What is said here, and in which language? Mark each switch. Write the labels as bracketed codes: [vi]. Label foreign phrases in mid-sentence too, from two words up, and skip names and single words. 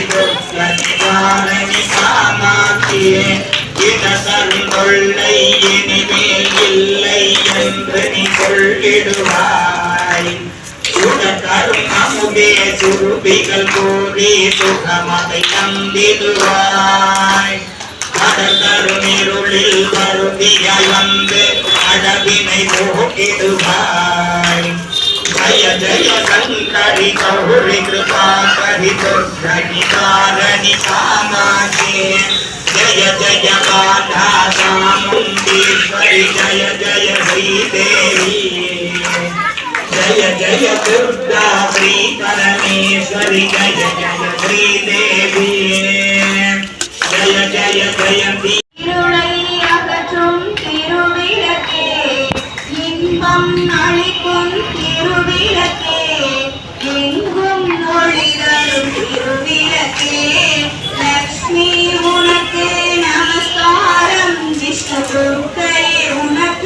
[sa] दुर्ग निवारणि कामाक्षी [ta] இடதருளை இனிமேல் இல்லை என்று நீ சொல்லிடுவாய் சுடதரும் அமுதே சுருபிகள் கூறி சுகமதை தந்திடுவாய் கடதரும் இருளில் வருதியாய் வந்து அடவினை போக்கிடுவாய் [sa] जय जय शंकरि गौरी कृपाकरि दुर्गणि कारणि कामाक्षि जय जय बाला चामुण्डेश्वरि जय जय श्रीदेवी जय जय दुर्गा श्री परमेश्वरि जय जय श्रीदेवी जय जय जयन्ती [ta] இருளை அகற்றும் திருவிளக்கே இன்பம் அளிக்கும் திருவிளக்கே எங்கும் ஒளி தரும் திருவிளக்கே லக்ஷ்மி உனக்கு நமஸ்காரம் விஷ்ணு துர்க்கையே உனக்கு